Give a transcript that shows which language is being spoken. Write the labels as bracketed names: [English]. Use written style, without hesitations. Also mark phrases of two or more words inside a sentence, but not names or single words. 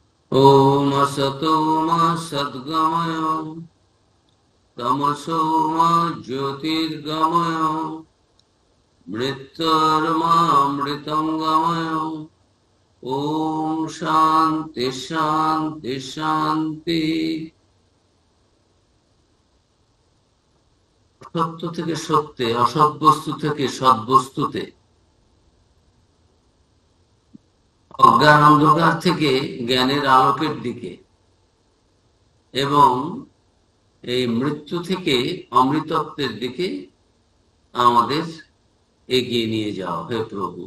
[Sanskrit] ओम असतो मा सद्गमय तमसो मा ज्योतिर्गमय मृत्योर्मामृतं गमय। ओम शांति शांति शांति। [Bangla] সত্য থেকে সত্যে, অসৎ বস্তু থেকে সৎ বস্তুতে, অজ্ঞান অন্ধকার থেকে জ্ঞানের আলোকের দিকে এবং এই মৃত্যু থেকে অমৃতত্বের দিকে আমাদের এগিয়ে নিয়ে যাও হে প্রভু।